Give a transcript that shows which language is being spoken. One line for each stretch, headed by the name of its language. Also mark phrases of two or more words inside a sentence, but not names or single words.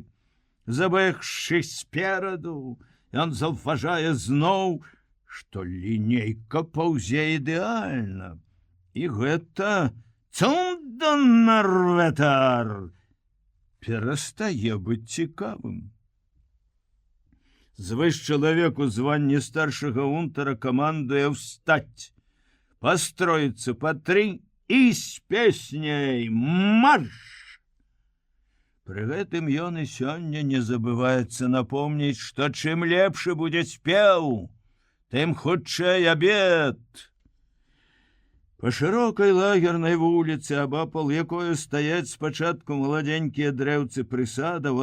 Belarusian: Забегшы спераду, ён заўважае зноў, што лінейка паўзе ідэальна. І гэта цундоннерветер перастае быць цікавым. Звыш чалавеку званне старшага унтара камандуе ўстаць,
Russian: построиться по 3 и с песней марш.
Belarusian: Пры гэтым ён і сёння не забываецца напомніць, што чым лепшы будзе спеў, тым хутчэй абед. Па шырокай лагернай вуліцы, абапал якое стаяць спачатку маладзенькія дрэўцы прысадаў,